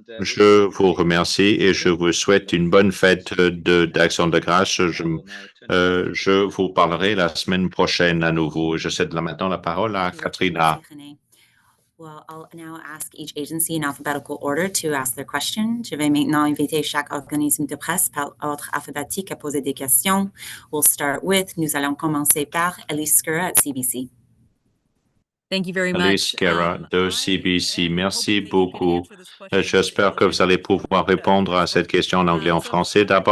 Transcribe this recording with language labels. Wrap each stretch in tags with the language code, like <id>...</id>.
<fr>Je vous remercie et je vous souhaite une bonne fête d'Action de grâce. Je vous parlerai la semaine prochaine à nouveau. Je cède là maintenant la parole à Katrina.</fr> <en>Well, I'll now ask each agency in alphabetical order to ask their question.</en> <fr>Je vais maintenant inviter chaque organisme de presse par ordre alphabétique à poser des questions. Nous allons commencer par Elise Skura at CBC.</fr> <en>Thank you very much.</en> <fr>Elise Skura de CBC. Merci beaucoup. J'espère que vous allez pouvoir répondre à cette question en anglais et en français.</fr>